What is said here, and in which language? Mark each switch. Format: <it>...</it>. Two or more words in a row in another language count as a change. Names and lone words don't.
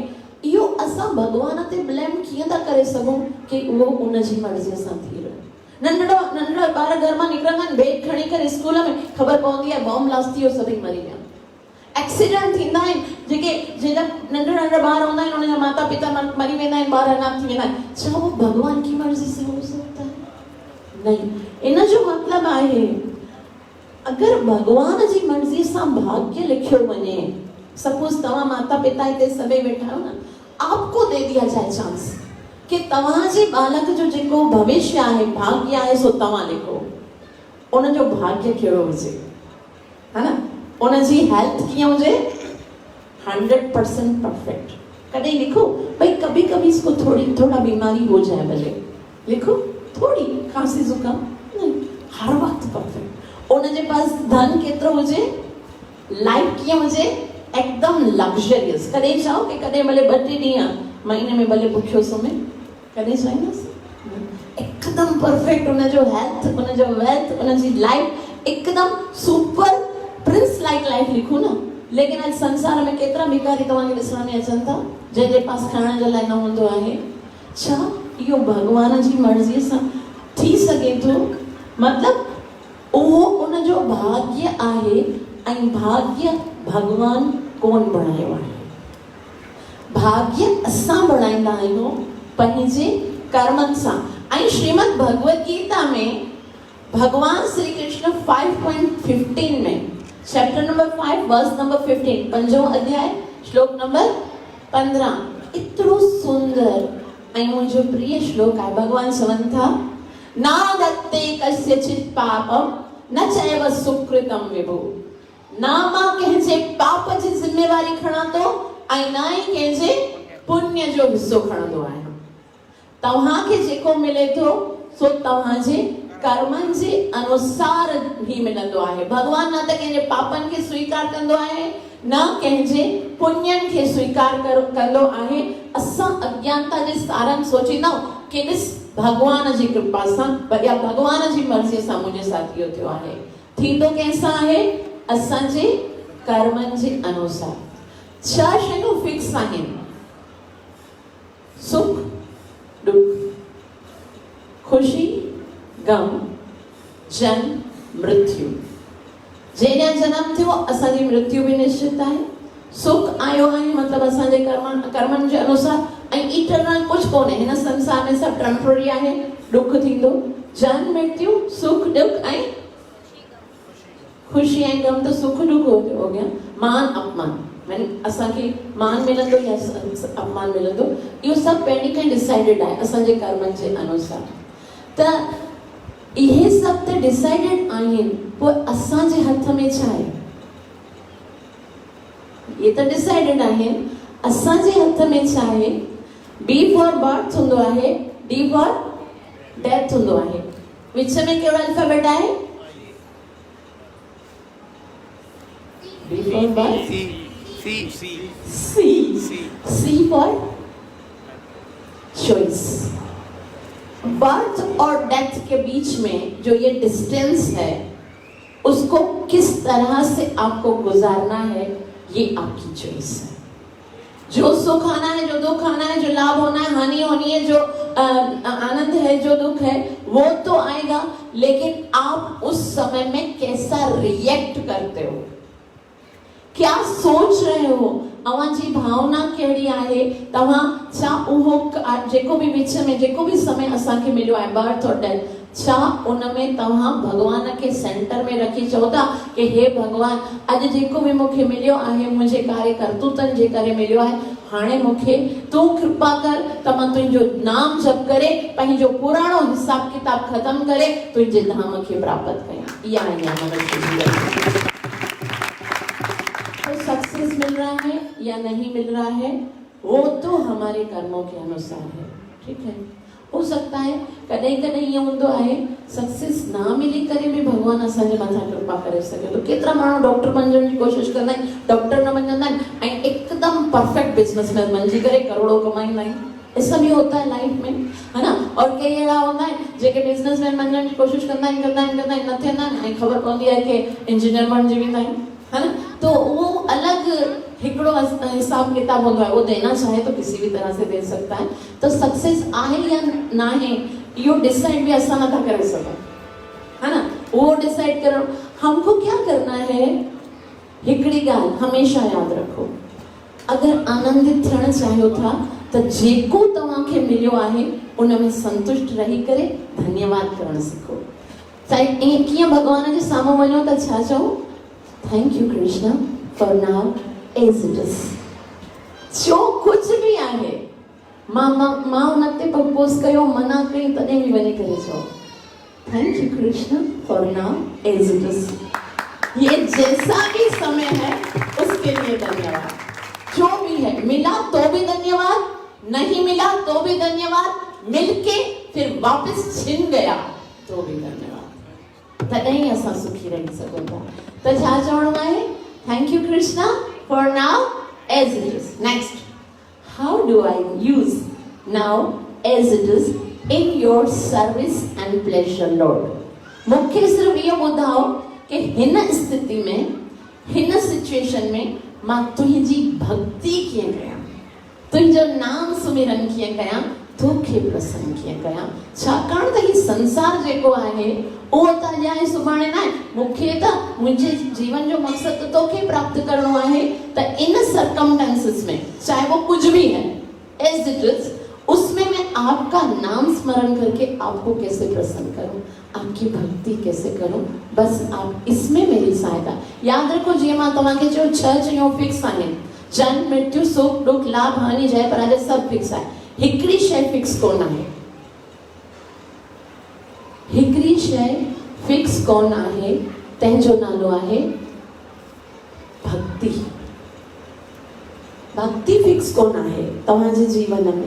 <sd>इहो असां भगवान ते ब्लेम कीअं था करे सघूं कि उहो उनजी मर्ज़ीअ सां थी रहियो? नंढड़ा ॿार घर मां निकिरंदा आहिनि, बैग खणी करे स्कूल में, ख़बर पवंदी आहे</sd> <en>bomb blast</en> <sd>थी वियो, सभई मरी विया। एक्सीडेंट थींदा आहिनि, जेका नंढड़ा ॿार हूंदा आहिनि, उनजा माता पिता मरी वेंदा आहिनि, ॿार अनाथ थी वेंदा आहिनि। छा उहो</sd> <hi>भगवान की मर्ज़ी से हो सकता है? नहीं।</hi> <sd>इन जो मतिलबु आहे अगर भगवान जी मर्ज़ी सां भाग्य लिखियो वञे, सपोज तव्हां माता पिता हिते सभई वेठा हो ना,</sd> <hi>आपको दे दिया जाए चांस</hi> <sd>कि तव्हांजे बालक जो जेको भविष्य आहे, भाग्य आहे, सो तव्हां लिखो, उनजो भाग्य कहिड़ो हुजे,</sd> <hi>है ना?</hi> <sd>उनजी हेल्थ कीअं हुजे? 100% परफेक्ट। कॾहिं लिखो</sd> <hi>भाई कभी कभी इसको थोड़ा बीमारी हो जाए,</hi> <sd>भले लिखो</sd> <hi>थोड़ी खांसी जुकाम, नहीं, हर वक्त परफेक्ट।</hi> <sd>उनजे पास धन केतिरो हुजे, लाइफ कीअं हुजे, एकदम लग्जरियस। कॾहिं चाहो कि कॾहिं भले 2-3 ॾींहं महीने में भले भुखियो सुम्हे, कॾहिं चाहींदासीं? एकदम परफेक्ट उनजो हेल्थ, उनजो वेल्थ, उनजी लाइफ एकदम</sd> <en>super prince like life</en> <sd>लिखो ना। लेकिन आज संसार में केतिरा भिखारी तव्हांखे ॾिसण में अचनि था जंहिंजे पास खाइण जे लाइ न हूंदो आहे। छा इहो भगवान जी मर्ज़ीअ सां थी सघे थो? मतिलबु उहो उनजो भाग्य आहे, ऐं भाग्य भगवान कोन बणायो आहे। भाग्य असां बणाईंदा आहियूं पंहिंजे कर्मनि सां। ऐं श्रीमद् भगवद गीता में भगवान श्री कृष्ण 5.15 में</sd> <en>chapter number 5 verse number 15,</en> <sd>5वां अध्याय श्लोक नंबर 15, इतनो सुंदर ऐं मुंहिंजो प्रिय श्लोक आहे। भगवान चवनि था ना</sd> <sa>दत्ते कस्यचित् पापम न चैव सुकृतम विभु।</sa> <sd>ना मां कंहिंजे पाप जी जिम्मेवारी खणां थो ऐं ना ई कंहिंजे पुण्य जो हिस्सो खणंदो आहियां। तव्हांखे जेको मिले थो सो तव्हांजे कर्मनि जे अनुसार ही मिलंदो आहे। भगवान न त कंहिंजे पापनि खे स्वीकार कंदो आहे, न कंहिंजे पुण्यनि खे स्वीकार कंदो आहे। असां अज्ञानता जे सारनि सोचींदा कि ॾिस भगवान जी कृपा सां या भगवान जी मर्ज़ीअ सां मुंहिंजे साथ इहो थियो आहे। थींदो कंहिंसां आहे? असांजे कर्मनि जे अनुसार। 6 शयूं फिक्स आहिनि: सुख दुख, खुशी गम, जन्म मृत्यु। जॾहिं जन्म थियो असांजी मृत्यु भी निश्चित आहे। सुख आयो आहे मतलब असांजे कर्मनि जे अनुसार, ऐं इटरनल कुछ कोन्हे, हिन संसार में सब टेम्पररी आहे। दुख थींदो, जन्म मृत्यु, सुख दुख ऐं खुशी ऐं गम।</sd> <hi>तो सुख दुख हो गया,</hi> <sd>मान अपमान, मैंने असांखे मान मिलंदो या अपमान मिलंदो, इहो सब पहिरीं खां डिसाइडेड आहे असांजे कर्मनि जे अनुसार। त इहे सब त डिसाइडेड आहिनि, पोइ असांजे हथ में छा आहे? ये त डिसाइडेड आहिनि, असांजे हथ में छा आहे?</sd> <en>B for birth</en> <sd>हूंदो आहे,</sd> <en>D for death</en> <sd>हूंदो आहे। विच में कहिड़ो अल्फाबेट आहे?</sd> <en>B for birth, C for choice.</en> <hi>बर्थ और डेथ के बीच में जो ये डिस्टेंस है, उसको किस तरह से आपको गुजारना है ये आपकी चॉइस है। जो सुख आना है, जो दुख आना है, जो लाभ होना है, हानि होनी है, जो आनंद है, जो दुख है, वो तो आएगा, लेकिन आप उस समय में कैसा रिएक्ट करते हो, क्या सोच रहे हो,</hi> <sd>अवांजी भावना कहिड़ी आहे, तव्हां छा उहो जेको भी विच में जेको भी समय असांखे मिलियो आहे, बर्थ और डेथ, छा उनमें तव्हां भगवान के सेंटर में रखी चओ था कि हे भगवान अॼु जेको भी मूंखे मिलियो आहे मुंहिंजे कार्य करतूतनि जे करे मिलियो आहे, हाणे मूंखे तूं कृपा कर त मां तुंहिंजो नाम जप करे पंहिंजो पुराणो हिसाब किताब खत्म करे तुंहिंजे धाम खे प्राप्त कयां। इहा आहे मनुष्य जीवन।</sd> <hi>तो सक्सेस मिल रहा है या नहीं मिल रहा है वो तो हमारे कर्मों के अनुसार है, ठीक है। हो सकता है</hi> <sd>कॾहिं कॾहिं ईअं हूंदो आहे सक्सेस ना मिली करे भी भगवान असांजे मथां कृपा करे सघे थो। केतिरा माण्हू डॉक्टर बणजण जी कोशिशि कंदा आहिनि, डॉक्टर न बणजंदा आहिनि ऐं हिकदमि परफेक्ट बिजनेसमैन बणजी करे करोड़ों कमाईंदा आहिनि।</sd> <hi>ऐसा भी होता है लाइफ में, है ना।</hi> <sd>और कई अहिड़ा हूंदा आहिनि जेके बिजनेसमैन बणजण जी कोशिशि कंदा आहिनि न थियंदा आहिनि ऐं ख़बर पवंदी आहे कि इंजीनियर बणजी वेंदा आहिनि,</sd> <hi>है ना। तो वो अलग हिकड़ो हिसाब किताब होता है, वो देना चाहे तो किसी भी तरह से दे सकता है।</hi> <sd>तो सक्सेस आहे या ना है यो डिसाइड भी असां नथा करे सघूं,</sd> <hi>है ना। वो डिसाइड करो हमको क्या करना है।</hi> <sd>हिकड़ी ॻाल्हि हमेशा याद रखो, अगर आनंदित थियण चाहियो था तो जेको तव्हांखे मिलियो आहे उन में संतुष्ट रही करे धन्यवाद करण सिखो। चाहे कीअं भगवान जे साम्हूं वञो त छा चओ,</sd> <en>thank you Krishna for now as it is.</en> <sd>जो कुछ भी आहे मां उनते प्रपोज कयो, मना कई, तॾहिं बि वञी करे चओ</sd> <en>thank you Krishna for now as it is.</en> <hi>ये जैसा भी समय है उसके लिए धन्यवाद। जो भी है मिला तो भी धन्यवाद, नहीं मिला तो भी धन्यवाद, मिलके फिर वापस छिन गया तो भी धन्यवाद।</hi> <sd>तॾहिं असां सुखी रही सघूं था। तो छा चवणो आहे,</sd> <en>thank you Krishna for now as it is. Next, how do I use now as it is in your service and pleasure Lord?</en> <sd>मूंखे सिर्फ ये ॿुधाओ कि हिन स्थिति में, हिन सिचुएशन में मां तुंहिंजी भक्ति कीअं कयां, तुंहिंजो नाम सुमिरन कीअं कयां, तोखे प्रसन्न कीअं कयां। छाकाणि त ही संसार जेको आहे उहो त अॼु आहे सुभाणे न आहे। मूंखे त मुंहिंजे जीवन जो मक़सद त तोखे प्राप्त करणो आहे।</sd> <hi>त इन सर्कमस्टेंसेस में चाहे वो कुछ भी है</hi> <en>as it is,</en> <hi>उसमें मैं आपका नाम स्मरण करके आपको कैसे प्रसन्न करूं, आपकी भक्ति कैसे करूं, बस आप इसमें मेरी सहायता।</hi> <sd>याद रखो जीअं मां तव्हांखे चयो 6 शयूं फिक्स आहिनि, जन्म मृत्यु सुख दुख लाभ हानि जय पराजय सब फिक्स आहे। हिकड़ी शय फिक्स कोन आहे, हिकड़ी शय फिक्स कोन आहे, तंहिंजो नालो आहे भक्ति। भक्ति फिक्स कोन आहे तव्हांजे जीवन में।</sd>